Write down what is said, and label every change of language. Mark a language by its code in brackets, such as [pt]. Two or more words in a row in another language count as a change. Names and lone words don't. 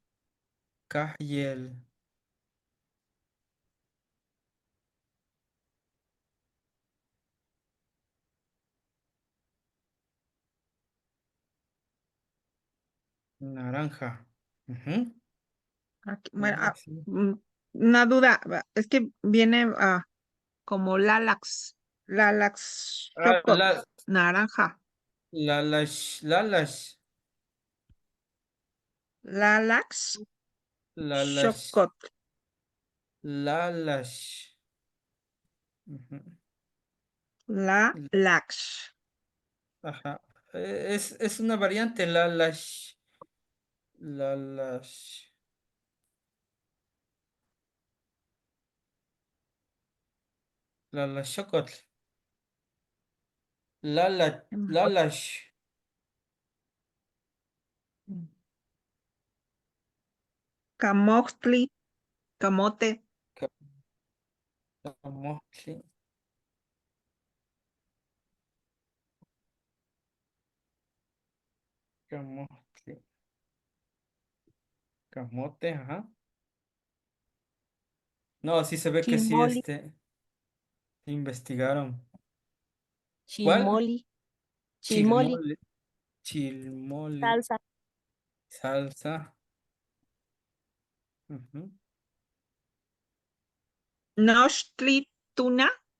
[es] Cajiel. Naranja. Ujú. Bueno, Sí. una duda, es que viene como Lalax Ah, Chocot, naranja. Lalash. Lalax Lalash. Chocot. Lalash. Ujú. Lax. Ajá. Es una variante, Lalash. [nah] Lalash. Lalashokotl. [es] Lalash. Camoxtli, camote. Camote. Camote. Camote, ajá. No, sí se ve que sí, Chilmoli, investigaron. ¿Cuál? [nah] chilmoli, chilmoli, [es] Chilmole. Chilmole. salsa, Salsa. Ujú. Nochtli, tuna.